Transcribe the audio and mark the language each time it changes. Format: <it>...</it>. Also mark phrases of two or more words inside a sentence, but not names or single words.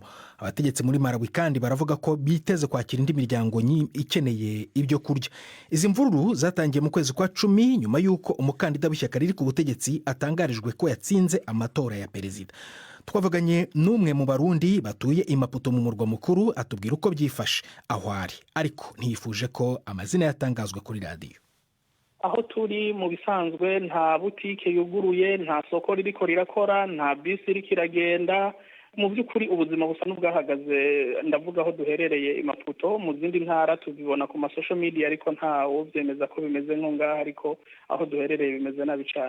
<rw>Abategetsi muri Malawi kandi baravuga ko biteze kwakira indi miryango ikeneye ibyo kurya. Izi mvururu zatangiye mu kwezi kwa 10 nyuma y'uko umukandida w'ishyaka riri ku butegetsi atangarijwe ko yatsinze amatora ya perezida. Twavuganye n'umwe mu Barundi batuye i Maputo mu murwa mukuru atubwira uko byifashe aho ari, ariko ntiyifuje ko amazina yatangazwa kuri radio.</rw> <rn>Aho turi mu bisanzwe nta butike yuguruye, nta soko ririko rirakora, nta bisi iriko iragenda. Mu by'ukuri ubuzima busa n'ubwahagaze. Ndavuga aho duherereye i Maputo, mu zindi ntara tubibona ku</rn> <en>social media</en> <rn>ariko ntawo byemeza ko bimeze nko ngaha, ariko aho duherereye bimeze nabi cyane.</rn>